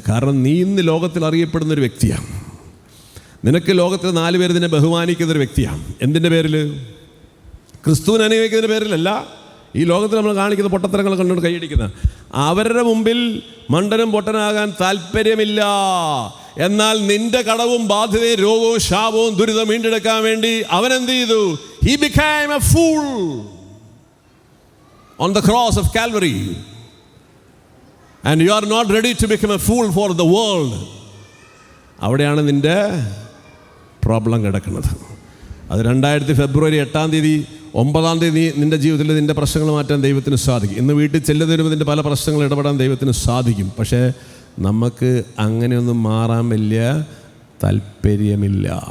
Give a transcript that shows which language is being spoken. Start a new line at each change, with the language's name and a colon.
Malayalam: കാരണം നീ ഇന്ന് ലോകത്തിൽ അറിയപ്പെടുന്നൊരു വ്യക്തിയാണ്. നിനക്ക് ലോകത്തിൽ 4 പേര് നിന്നെ ബഹുമാനിക്കുന്നൊരു വ്യക്തിയാണ്. എന്തിൻ്റെ പേരിൽ? ക്രിസ്തുവിനെ അനുഭവിക്കുന്നതിൻ്റെ പേരിലല്ല. ഈ ലോകത്തിൽ നമ്മൾ കാണിക്കുന്ന പൊട്ടത്തരങ്ങൾ കണ്ടുകൊണ്ട് കൈയടിക്കുന്ന അവരുടെ മുമ്പിൽ മണ്ടനും പൊട്ടനാകാൻ താല്പര്യമില്ല. എന്നാൽ നിന്റെ കടവും ബാധ്യതയും രോഗവും ശാപവും ദുരിതം വീണ്ടെടുക്കാൻ വേണ്ടി അവൻ എന്ത് ചെയ്തു?
English: He became a fool on the cross of Calvary. And you are not ready to become a fool for the world.
Malayalam: അവിടെയാണ് നിന്റെ പ്രോബ്ലം കിടക്കുന്നത്. അത് 2000 ഫെബ്രുവരി 8-ാം തീയതി 9-ാം തീയതി നിൻ്റെ ജീവിതത്തിൽ നിൻ്റെ പ്രശ്നങ്ങൾ മാറ്റാൻ ദൈവത്തിന് സാധിക്കും. ഇന്ന് വീട്ടിൽ ചെല്ലുന്നതിന് നിൻ്റെ പല പ്രശ്നങ്ങൾ ഇടപെടാൻ ദൈവത്തിന് സാധിക്കും. പക്ഷേ നമുക്ക് അങ്ങനെയൊന്നും മാറാൻ വലിയ താല്പര്യമില്ല.